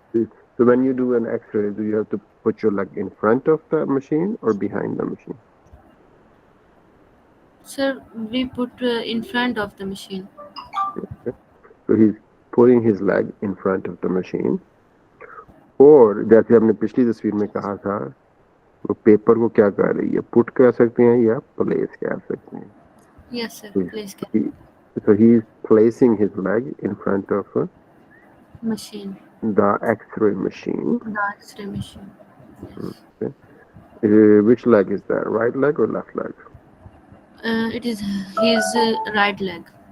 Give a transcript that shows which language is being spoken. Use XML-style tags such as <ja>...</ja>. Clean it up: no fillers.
<en>know. So when you do an X-ray, do you have to put your leg in front of the machine or behind the machine? sir, we put in front of the machine. Okay. So he's putting his leg in front of the machine.</en> <hi>और जैसे हमने पिछली तस्वीर में कहा था, वो paper को क्या कह रही है, पुट कह सकते हैं या प्लेस कह सकते हैं.</hi> <en>Yes, sir. So Please get he, so he's placing his leg in front of machine. the X-ray machine. The X-ray machine. Yes. Okay. Which leg is that? Right leg or left leg? It is his right leg.</en>